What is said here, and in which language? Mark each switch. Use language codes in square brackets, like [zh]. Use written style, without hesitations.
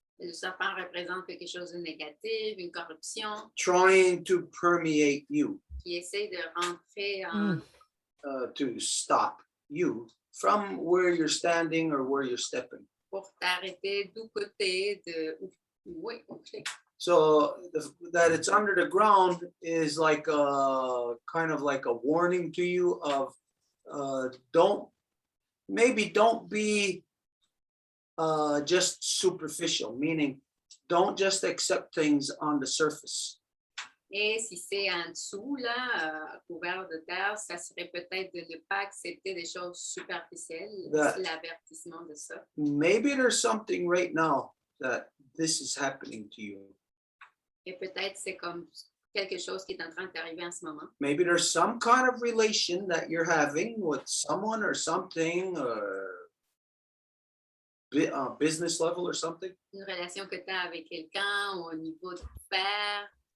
[fr] Le serpent représente quelque chose de négatif, une corruption [en] Trying to permeate you, [fr] qui essaie de rentrer en... [en] to stop you from where you're standing or where you're stepping. [fr] pour t'arrêter d'où côté de... Oui, OK. [en] So that it's under the ground is like kind of like a warning to you of don't be just superficial, meaning don't just accept things on the surface. [fr] Et si c'est en dessous, là, couvert de terre, ça serait peut-être de ne pas accepter des choses superficielles. C'est l'avertissement de ça. [en] Maybe there's something right now that this is happening to you. [fr] Et peut-être c'est comme quelque chose qui est en train d'arriver en ce moment. [en] Maybe there's some kind of relation that you're having with someone or something, or business level or something. [fr] Une relation que tu as avec quelqu'un ou au niveau de faire.